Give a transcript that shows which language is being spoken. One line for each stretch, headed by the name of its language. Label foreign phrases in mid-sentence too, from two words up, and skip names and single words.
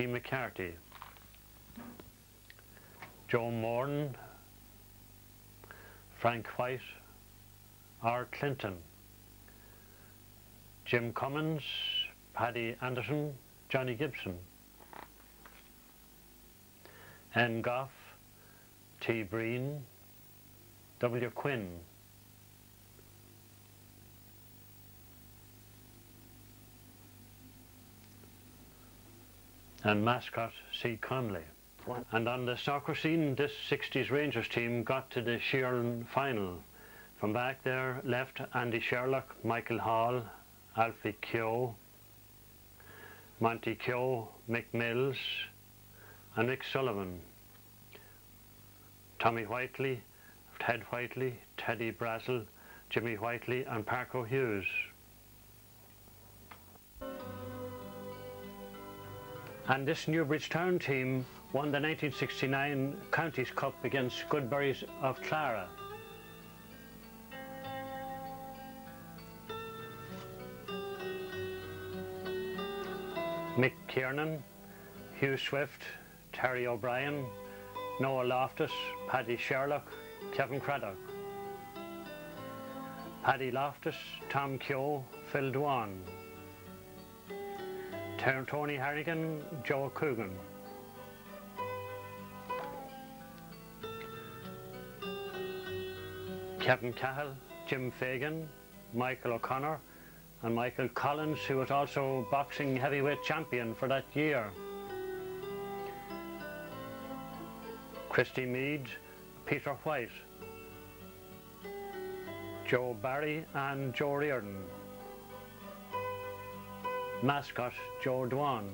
English: McCarthy, Joe Morton, Frank White, R. Clinton, Jim Cummins, Paddy Anderson, Johnny Gibson, N. Goff, T. Breen, W. Quinn, and mascot C. Conley. And on the soccer scene, this 60s Rangers team got to the Sheeran final. From back there left Andy Sherlock, Michael Hall, Alfie Keogh, Monty Keogh, Mick Mills and Mick Sullivan, Tommy Whiteley, Ted Whiteley, Teddy Brazel, Jimmy Whiteley and Parker Hughes. And this Newbridge Town team won the 1969 Counties Cup against Goodberries of Clara. Mick Kiernan, Hugh Swift, Terry O'Brien, Noah Loftus, Paddy Sherlock, Kevin Craddock, Paddy Loftus, Tom Keogh, Phil Dwan, Tony Harrigan, Joe Coogan, Kevin Cahill, Jim Fagan, Michael O'Connor and Michael Collins, who was also boxing heavyweight champion for that year. Christy Meade, Peter White, Joe Barry and Joe Reardon, mascot Joe Dwan.